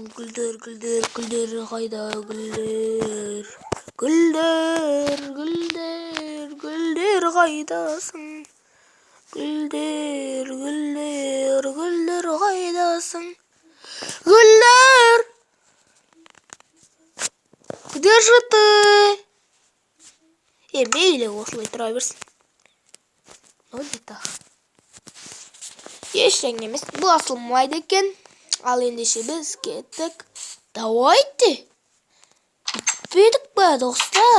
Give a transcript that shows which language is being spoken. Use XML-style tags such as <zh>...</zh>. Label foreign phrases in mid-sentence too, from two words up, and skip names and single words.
<kk>Гүлдер қайда, гүлдер қайдасың. Гүлдер қайдасың. Гүлдер!</kk> <ru>Где же ты?</ru> <kk>Мейлі осылай тұра берсін.</kk> <ru>Ну, так.</ru> <kk>Ештеңе емес, бұл асылмайды екен. Ал ендеше біз кеттік. Давайте. Бітпедік бе, достар?</kk>